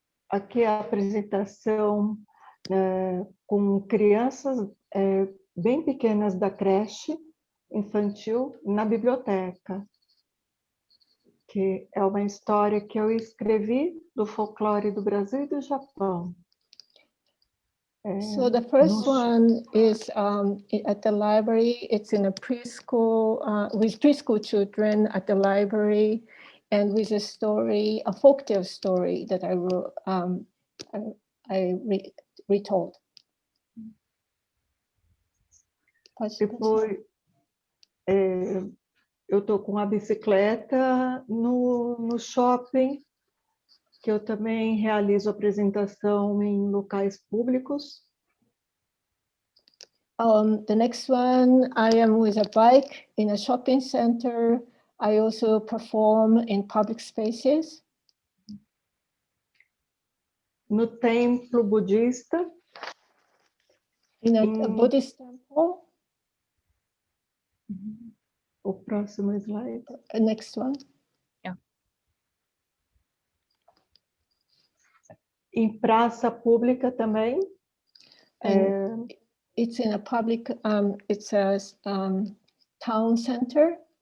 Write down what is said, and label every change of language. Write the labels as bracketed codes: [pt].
[pt] Aqui a apresentação com crianças bem pequenas da creche infantil na biblioteca, que é uma história que eu escrevi do folclore do Brasil e do Japão. [en] So the first one is at the library. It's in a preschool with preschool children at the library, and with a story, a folktale story that I wrote. I retold. [pt] Depois, eu estou com a bicicleta no shopping, que eu também realizo apresentação em locais públicos. [en] The next one, I am with a bike in a shopping center. I also perform in public spaces. [pt] No templo budista. [en] In a Buddhist temple. [pt] O próximo slide. [en] Next one. Yeah. [pt] Em praça pública também. [en] It's in a public, it's a town center.